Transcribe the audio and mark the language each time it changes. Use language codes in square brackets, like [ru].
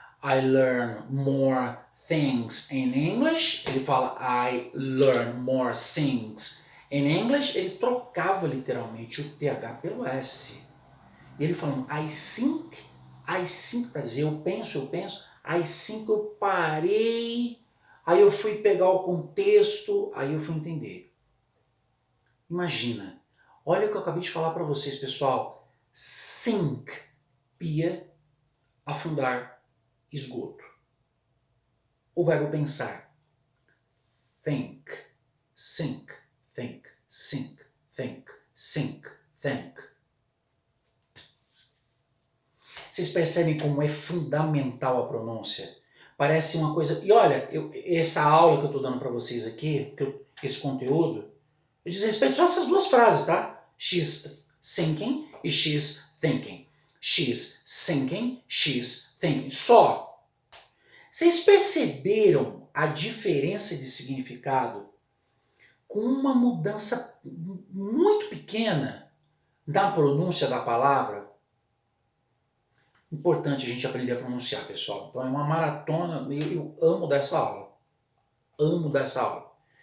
[en] I learn more things in English. [pt] Ele fala [en] I learn more things in English. [pt] Ele trocava literalmente o TH pelo S. E ele falando [en] I think, [pt] para dizer eu penso, I think eu parei, aí eu fui pegar o contexto, aí eu fui entender. Imagina, olha o que eu acabei de falar para vocês, pessoal. Sink, pia, afundar, esgoto. O verbo pensar. [en] Think, sink, think, sink, think, sink, think. [pt] Vocês percebem como é fundamental a pronúncia? Parece uma coisa... E olha, essa aula que eu estou dando para vocês aqui, esse conteúdo, eu diz respeito só a essas duas frases, tá? [en] She's thinking e she's thinking. She's thinking, she's thinking. [pt] Só. Vocês perceberam a diferença de significado com uma mudança muito pequena da pronúncia da palavra? Importante a gente aprender a pronunciar, pessoal. Então é uma maratona, eu amo dessa aula. Amo dessa aula.